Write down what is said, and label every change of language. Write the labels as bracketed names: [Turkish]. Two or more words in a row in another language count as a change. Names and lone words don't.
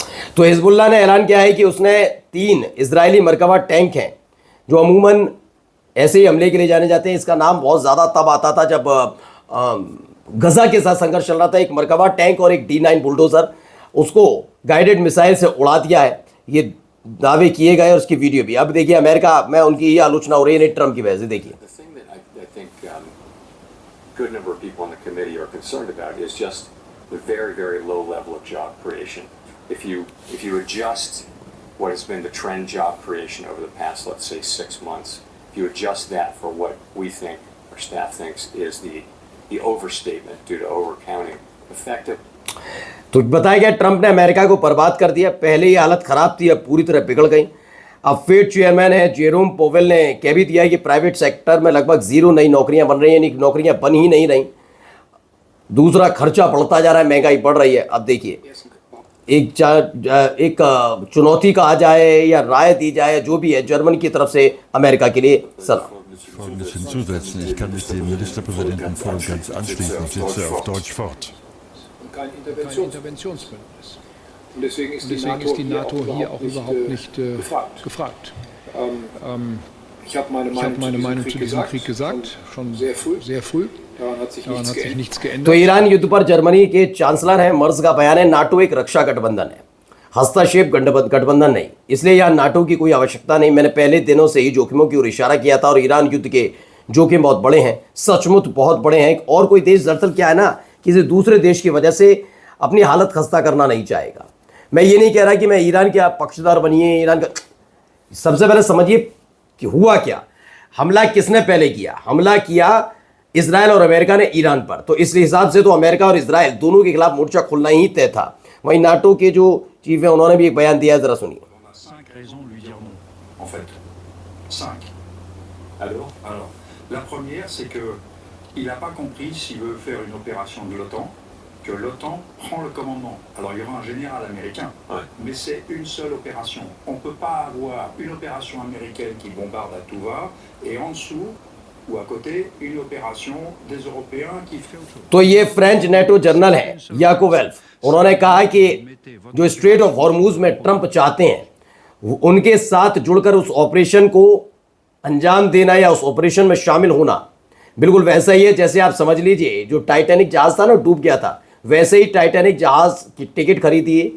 [Hindi] तो हिजबुल्लाह ने ऐलान किया है कि उसने 3 इजरायली मरकबा टैंक हैं जो अमूमन ऐसे ही हमले के लिए जाने जाते हैं। इसका नाम बहुत ज़्यादा तब आता था जब गजा के साथ संघर्ष चल रहा था। एक मरकबा टैंक और एक D9 बुलडोजर, उसको [English] guided missile [Hindi] से उड़ा दिया है, ये दावे किए गए और उसकी वीडियो भी। अब देखिए अमेरिका में उनकी ये आलोचना हो रही है ट्रम्प की वजह से। देखिए [English] good number of people on the committee are concerned about is just the very, very low level of job creation. If you adjust what has been the trend job creation over the past, let's say, 6 months, if you adjust that for what we think, our staff thinks, is the overstatement due to overcounting, effective. [Hindi] तो बताया गया ट्रंप ने अमेरिका को बर्बाद कर दिया। पहले ये हालत खराब थी, अब पूरी तरह बिगड़ गई। अब [English] Fed chairman [Hindi] है जेरोम पोवेल ने कह भी दिया कि [English] private sector [Hindi] में लगभग 0 नई नौकरियां बन रही हैं, नौकरियां बन ही नहीं रही। दूसरा, खर्चा बढ़ता जा रहा है, महंगाई बढ़ रही है। अब देखिए एक चुनौती कहा जाए या राय दी जाए, जो भी है, जर्मनी की तरफ से अमेरिका के लिए सलाम। [German] Folgendes hinzusetzen. Ich kann mit dem Ministerpräsidenten voll und ganz anschließen. Ich sitze auf Deutsch fort. Kein Interventionsbündnis. Und deswegen ist die NATO hier auch überhaupt nicht gefragt. Ich habe meine Meinung zu diesem Krieg gesagt, schon sehr früh. Daran hat sich nichts geändert. [Hindi] तो ईरान युद्ध पर जर्मनी के चांसलर हैं मर्ज का बयान है, नाटो एक रक्षा गठबंधन है, हस्तक्षेप गठबंधन नहीं, इसलिए यहाँ नाटो की कोई आवश्यकता नहीं। मैंने पहले दिनों से ही जोखिमों की ओर इशारा किया था और ईरान युद्ध के जोखिम बहुत बड़े हैं, सचमुच बहुत बड़े हैं। और कोई देश दरअसल क्या है ना, किसी दूसरे देश की वजह से अपनी हालत खस्ता करना नहीं चाहेगा। मैं ये नहीं कह रहा कि मैं ईरान के आप पक्षधर बनिए, ईरान का। सबसे पहले समझिए कि हुआ क्या, हमला किसने पहले किया। हमला किया इजराइल और अमेरिका ने ईरान पर, तो इस हिसाब से तो अमेरिका और इजराइल दोनों के खिलाफ मोर्चा खुलना ही तय था। वहीं नाटो के जो चीफ है उन्होंने भी एक बयान दिया है, जरा सुनिए। [French] La première, c'est qu'il n'a pas compris s'il veut faire une opération de l'OTAN, que l'OTAN prend le commandement. Alors il y aura un général américain, mais c'est une seule opération. On ne peut pas avoir une opération américaine qui bombarde à tout va, et en dessous ou à côté une opération des Européens qui fait autre chose. [Hindi] तो ये फ्रेंच नेटो जनरल है याकूब वेल्फ, उन्होंने कहा कि जो स्ट्रेट ऑफ हॉर्मुज में ट्रंप चाहते हैं उनके साथ जुड़कर उस ऑपरेशन को अंजाम देना या उस ऑपरेशन में शामिल होना बिल्कुल वैसा ही है जैसे आप समझ लीजिए जो टाइटैनिक जहाज था ना, डूब गया था, वैसे ही टाइटैनिक जहाज की टिकट खरीदिए।